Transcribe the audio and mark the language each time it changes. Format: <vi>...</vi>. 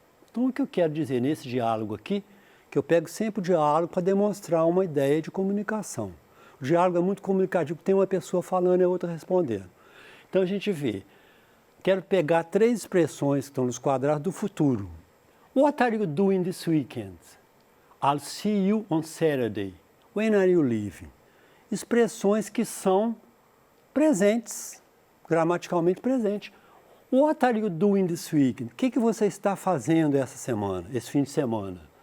<pt>Então o que eu quero dizer nesse diálogo aqui, que eu pego sempre o diálogo para demonstrar uma ideia de comunicação. O diálogo é muito comunicativo, tem uma pessoa falando e a outra respondendo. Então a gente vê, quero pegar 3 expressões que estão nos quadrados do futuro.</pt> <en>What are you doing this weekend? I'll see you on Saturday. When are you leaving?</en> <pt>Expressões que são presentes, gramaticalmente presentes.</pt> <en>What are you doing this weekend?</en> <pt>O que você está fazendo essa semana, esse fim de semana?</pt>